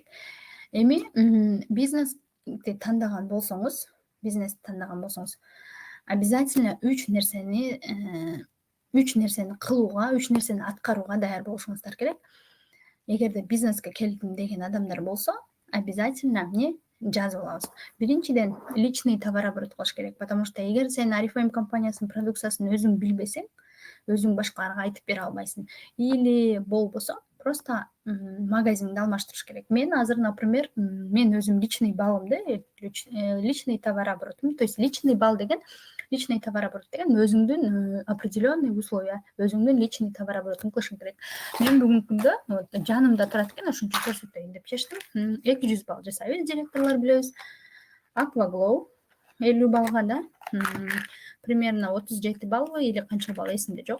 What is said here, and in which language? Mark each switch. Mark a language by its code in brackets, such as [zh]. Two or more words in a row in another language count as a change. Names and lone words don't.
[ky] Эми бизнести тандаган болсоңуз, обязательно 3 нерсени кылууга, 3 нерсени аткарууга даяр болушуңуздар керек. Эгерде бизнеске келдим деген адамдар болсо, обязательно жазып алабыз. Биринчиден, [ru] личный товарооборот [ky] кылыш керек, [ru] потому что [ky] эгер сен Oriflame компаниясынын продукциясын өзүң билбесең, өзүң башкаларга айтып бере албайсың. Или болбосо просто магазинди алмаштырыш керек. Мен азыр, например, мен өзүм личный балымды, личный товарооборотум, [ru] то есть личный товарооборот [ky] деген өзүңдүн [ru] определенный условия, [ky] өзүңдүн личный товарооборотун кылышың керек. Мен бүгүнкү күндө жанымда турат экен, ошончо көрсөтөйүн деп чечтим. 200 балл жасайбыз, директорлор билебиз. Aquaglow 50 баллга да, примерно 37 баллбы или канча балл эсимде жок.